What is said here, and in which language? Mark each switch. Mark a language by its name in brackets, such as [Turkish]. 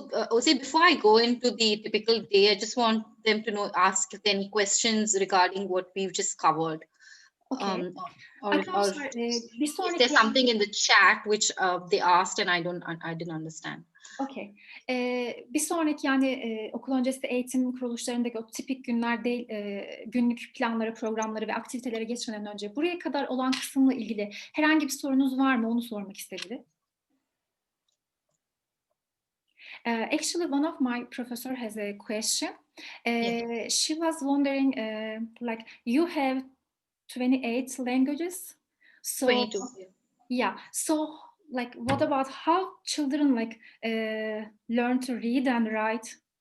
[English] Ose, before I go into the typical day, I just want them to ask if there are any questions regarding what we've just covered. Okay. Or is there something in the chat which they asked and I didn't understand? Okay. [Turkish] Bir sonraki yani okul öncesi eğitim kuruluşlarındaki o tipik günler değil, günlük planları, programları ve aktivitelere geçmeden önce buraya kadar olan kısımla ilgili herhangi bir sorunuz var mı? Onu sormak istedi. [English] Actually, one of my professor has a question. Yeah. She was wondering, like, you have 28 languages, so 22. yeah. So, like, what about how children like learn to read and write?